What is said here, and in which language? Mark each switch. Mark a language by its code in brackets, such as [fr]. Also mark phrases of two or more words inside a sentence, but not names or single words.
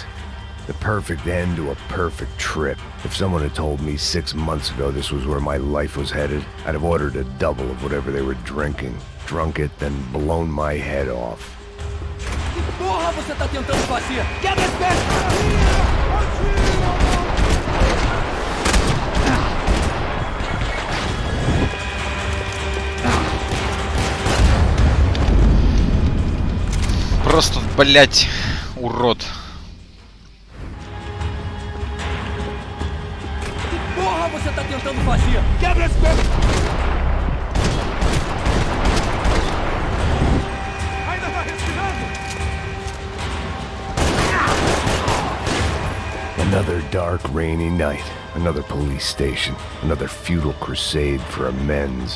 [en] The perfect end to a perfect trip. If someone had told me 6 months ago this was where my life was headed, I'd have ordered a double of whatever they were drinking, drunk it, then blown my head off. [pt] Que porra você tá tentando fazer? Quebra as pernas! [ru] Просто, блять, урод. [pt] Que porra você tá tentando fazer? Quebra as pernas! Ainda tá respirando? [en] Another dark, rainy night. Another police station. Another futile crusade for amends.